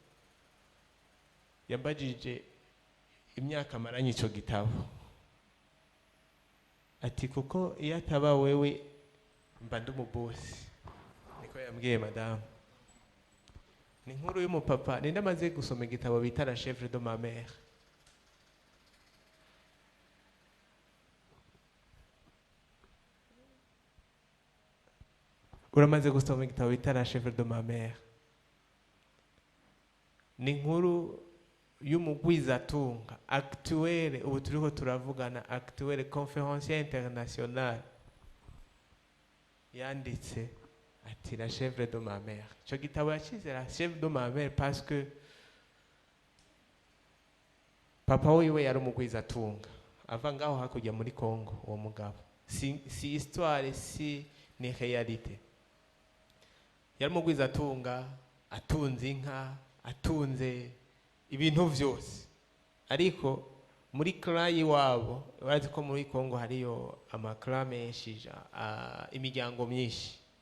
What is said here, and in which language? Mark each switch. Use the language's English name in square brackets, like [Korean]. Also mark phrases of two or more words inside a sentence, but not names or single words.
[Rundi] Yambajije imyaka maranye ico gitabo, ati kuko iyo ataba wewe mba ndi umubosi. Niko yambwiye madame. Ni inkuru y'umupapa, ninde amaze gusoma igitabo bita La chèvre de ma mère. Uramaze gusoma igitabo bita La chèvre de ma mère? Ni inkuru y'umugwizatunga actuel, ubu turiko turavugana, [French] actuel conférencier international, [Rundi] yanditse ati La chèvre de ma mère. Ico gitabo yacize La chèvre de ma mère [French] parce que [Rundi] papa wiwe yari umugwizatunga ava ngaho hakurya muri Congo. Uwo mugabo si histoire, si ni réalité. Yari umugwizatunga, atunze inka, atunze ibintu vyose, ariko muri clan iwabo, urazi ko muri Congo hariyo amaklan menshi, imiryango myinshi.